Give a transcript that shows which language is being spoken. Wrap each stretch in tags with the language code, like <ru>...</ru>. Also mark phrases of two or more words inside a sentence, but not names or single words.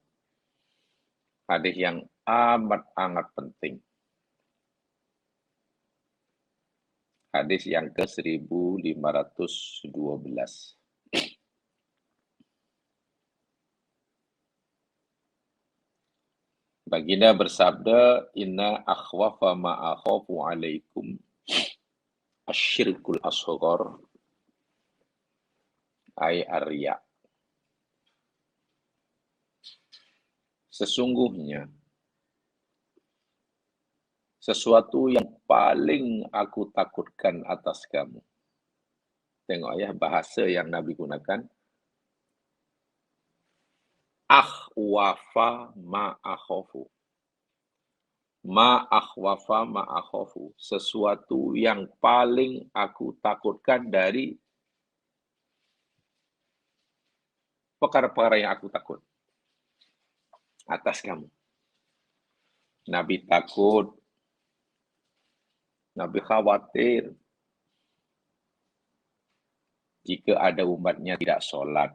<ms>Hadis yang amat penting. Hadis yang ke-1512. Baginda bersabda,</ms> <ar>إن أخوف ما أخاف عليكم الشرك الأصغر أي الرياء.</ar> <ms>Sesungguhnya sesuatu yang paling aku takutkan atas kamu. Tengok ya bahasa yang Nabi gunakan.</ms> <ar>أخوف ما أخاف. ما أخوف ما أخاف.</ar> <ms>Sesuatu yang paling aku takutkan dari perkara-perkara yang aku takut atas kamu. Nabi takut, Nabi khawatir jika ada umatnya tidak solat.</ms>